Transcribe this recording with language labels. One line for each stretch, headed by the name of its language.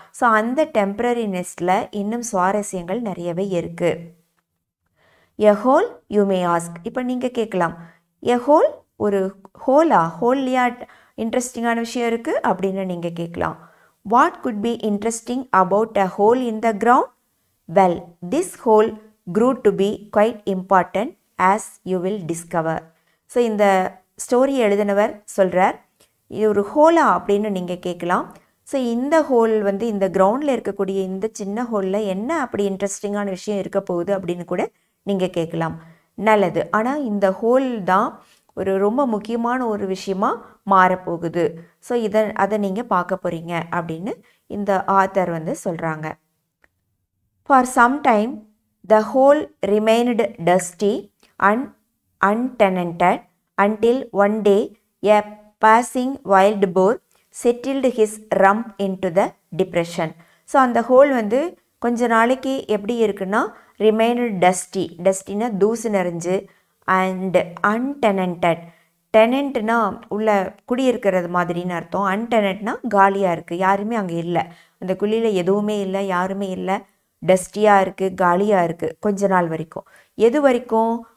Tamil: So அந்த temporary நெஸ்ட்டில் இன்னும் சுவாரஸ்யங்கள் நிறையவே இருக்குது.
English: a hole you may ask,
Tamil: இப்போ நீங்கள் கேட்கலாம், எ ஹோல், ஒரு ஹோல்லையா இன்ட்ரெஸ்டிங்கான விஷயம் இருக்குது அப்படின்னு நீங்கள் கேட்கலாம்.
English: What could be interesting about a hole in the ground? Well, this hole grew to be quite important as you will discover.
Tamil: So இந்த ஸ்டோரி எழுதினவர் சொல்கிறார், இது ஒரு ஹோலா அப்படின்னு நீங்கள் கேட்கலாம். ஸோ இந்த ஹோல் வந்து இந்த கிரவுண்டில் இருக்கக்கூடிய இந்த சின்ன ஹோலில் என்ன அப்படி இன்ட்ரெஸ்டிங்கான விஷயம் இருக்க போகுது அப்படின்னு கூட நீங்கள் கேட்கலாம். நல்லது. ஆனால் இந்த ஹோல் தான் ரொம்ப முக்கியமான ஒரு விஷயமா மாறப்போகுது. ஸோ அதை நீங்கள் பார்க்க போகிறீங்க அப்படின்னு இந்த ஆத்தர் வந்து சொல்கிறாங்க.
English: For some time the hole remained dusty and untenanted until one day a passing wild boar settled his rump into the depression.
Tamil: So அந்த ஹோல் வந்து கொஞ்ச நாளைக்கு எப்படி இருக்குன்னா ரிமைனட் டஸ்டினா தூசு நிறைஞ்சு அண்ட் அன்டெனண்டட். டெனண்ட்னா உள்ள குடியிருக்கிறது மாதிரின்னு அர்த்தம். அன்டெனட்னா காலியாக இருக்குது, யாருமே அங்கே இல்லை, அந்த குழியில் எதுவுமே இல்லை, யாருமே இல்லை, டஸ்டியாக இருக்குது, காலியாக இருக்குது கொஞ்ச நாள் வரைக்கும். எது வரைக்கும்?